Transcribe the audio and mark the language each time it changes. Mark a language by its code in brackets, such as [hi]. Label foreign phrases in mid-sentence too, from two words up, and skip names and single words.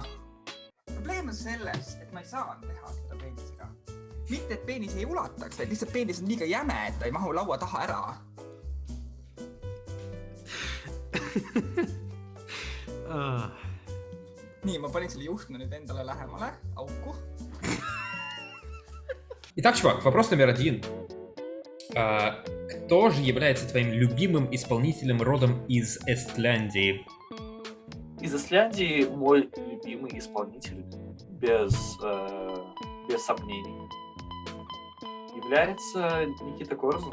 [et] Probleem on selles, et ma ei saa teha seda peenisega. Mitte, et peenis ei ulataks, vaid lihtsalt peenis on liiga jäme, et ta ei mahu laua taha ära. Nii, ma panin selle juhtme nüüd endale lähemale, auku. [ru] Итак, чувак, вопрос номер 1. Кто же является твоим любимым исполнителем родом из Эстляндии? Из Исляндии мой любимый исполнитель без сомнений является Никита Корзун.